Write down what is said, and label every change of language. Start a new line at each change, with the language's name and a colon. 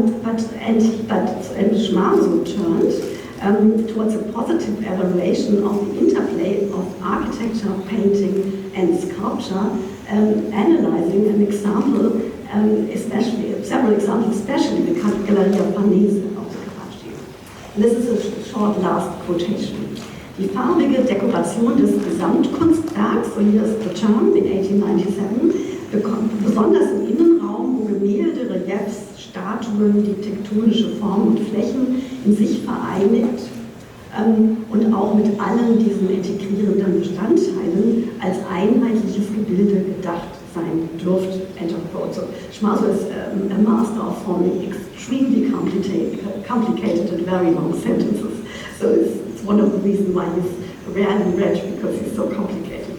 English: But Schmarso turned towards a positive evaluation of the interplay of architecture, painting, and sculpture, analyzing an example, several examples, especially the Galleria Farnese of the Karge. This is a short last quotation.
German: Die farbige Dekoration des Gesamtkunstwerks,
English: so here's the term, in 1897,
German: besonders im Innenraum, wo Gemälde, Reliefs, Statuen, die tektonische Formen und Flächen in sich vereinigt und auch mit allen diesen integrierenden Bestandteilen als einheitliches Gebilde gedacht sein dürfte.
English: So Schmarso is a master of forming extremely complicated and very long sentences. So it's one of the reasons why he's rarely read, because he's so complicated.